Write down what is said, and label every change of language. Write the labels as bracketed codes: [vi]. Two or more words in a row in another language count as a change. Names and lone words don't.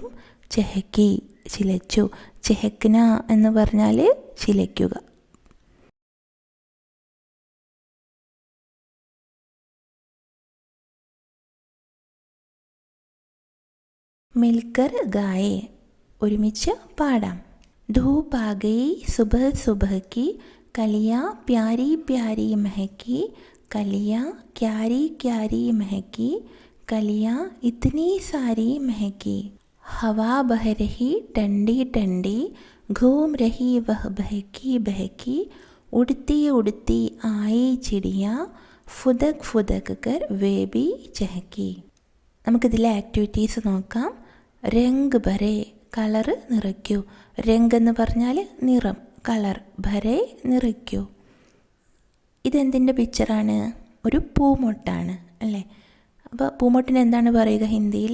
[ml] ചെഹക്കി ചിലച്ചു. ചെഹക്ന എന്ന് പറഞ്ഞാൽ ചിലയ്ക്കുക. [hi] मिलकर गाएँ [ml] ഒരുമിച്ച് പാടാം. [hi] धूप आ गई सुबह सुबह की कलियाँ प्यारी प्यारी महकी, कलियाँ क्यारी क्यारी महकी, कलियाँ इतनी सारी महकी. हवा बह रही ठंडी ठंडी, घूम रही वह बहकी बहकी, उड़ती उड़ती आई चिड़िया, फुदक फुदक कर वे भी चहकी. [ml] നമുക്കിതിലെ ആക്ടിവിറ്റീസ് നോക്കാം. [hi] रंग भरे [ml] കളറ് നിറയ്ക്കൂ. രംഗ് എന്ന് പറഞ്ഞാൽ നിറം, കളർ. ഭരേ നിറയ്ക്കൂ. ഇതെന്തിൻ്റെ പിക്ചറാണ്? ഒരു പൂമൊട്ടാണ് അല്ലേ? അപ്പോൾ പൂമൊട്ടിന് എന്താണ് പറയുക ഹിന്ദിയിൽ?